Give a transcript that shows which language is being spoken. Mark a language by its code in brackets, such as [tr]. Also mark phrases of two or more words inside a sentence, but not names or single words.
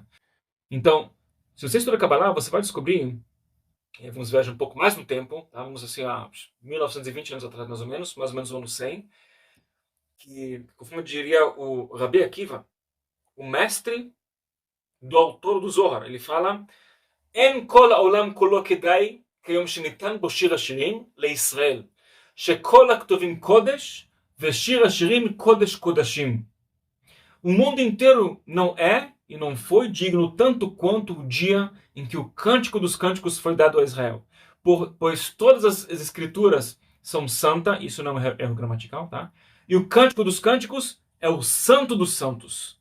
[pt] Então, se você estuda Kabbalah, você vai descobrir, vamos viajar um pouco mais no tempo, tá? Vamos assim a 1920 anos atrás, mais ou menos no ano 100, que, como diria o Rabbi Akiva, o mestre do autor do Zohar, ele fala: [he] אין כל העולם כולו כדאי כיום שניתן בו שיר השירים לישראל, שכל הכתובים קודש ושיר השירים קודש קודשים. [pt] O mundo inteiro não é e não foi digno tanto quanto o dia em que o Cântico dos Cânticos foi dado a Israel. Pois todas as escrituras são santa, isso não é erro gramatical, tá? E o Cântico dos Cânticos é o santo dos santos.